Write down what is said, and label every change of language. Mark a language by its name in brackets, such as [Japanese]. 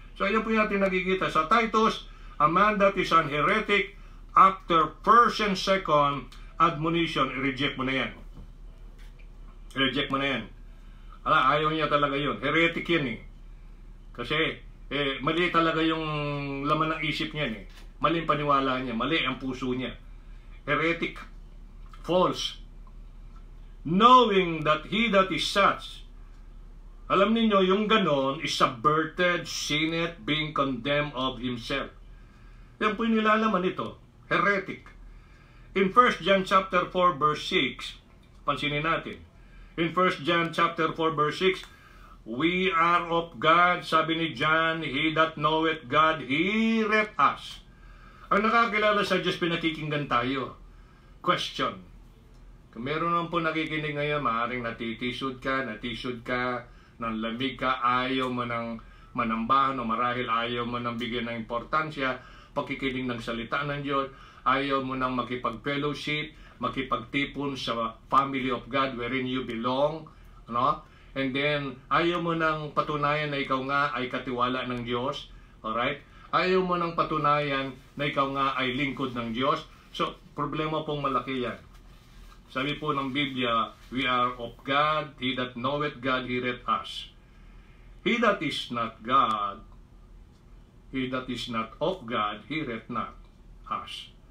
[Filipino] So, ayan po natin nakikita sa Titus, [English] a man that is an heretic, after first and second admonition, [Filipino] reject mo na yan. Reject mo na yan. Ayaw niya talaga yun. Heretic yan eh. Kasi, mali talaga yung laman ng isip niyan eh. Mali ang paniwala niya, mali ang puso niya. Heretic, false. [English] Knowing that he that is such, [Filipino] alam ninyo, yung ganon [English] is subverted, sinned, being condemned of himself. [Filipino] Yan po yung nilalaman ito, heretic. [English] In 1 John chapter 4 verse 6, [Filipino] pansinin natin. [English] In 1 John chapter 4 verse 6, we are of God, [Filipino] sabi ni John, [English] he that knoweth God heareth us. [Filipino] Ang nakakilala sa Diyos, pinakikinggan tayo. Question. Kung meron naman po nakikinig ngayon, maaaring natisod ka, nanlamig ka, ayaw mo ng manambahan o marahil ayaw mo ng bigyan ng importansya, pagkikinig ng salita ng Diyos, ayaw mo ng makipag-fellowship, makipagtipon sa [English] family of God wherein you belong, [Filipino] no? And then, ayaw mo ng patunayan na ikaw nga ay katiwala ng Diyos, alright? Ayaw mo ng patunayan na ikaw nga ay lingkod ng Diyos. So, problema pong malaki yan. Sabi po ng Biblia, [English] we are of God, he that knoweth God heareth us. He that is not God, he that is not of God, heareth not us.